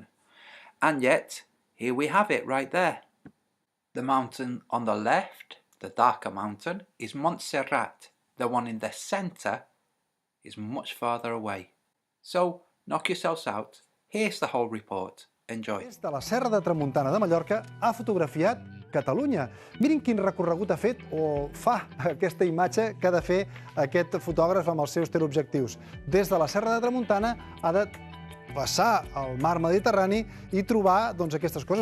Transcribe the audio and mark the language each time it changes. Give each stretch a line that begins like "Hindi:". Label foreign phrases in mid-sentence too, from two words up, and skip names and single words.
English: And yet, here we have it right there. The mountain on the left, the darker mountain, is Montserrat. The one in the center is much farther away. So, knock yourselves out. Here's the whole report. Enjoy.
Catalan: Des de la Serra de Tramuntana de Mallorca ha fotografiat Catalunya. Mirin quin recorregut ha fet o fa aquesta imatge que ha de fer aquest fotògraf amb els seus teleobjectius. Des de la Serra de Tramuntana ha de passar al mar Mediterrani i trobar aquestes coses.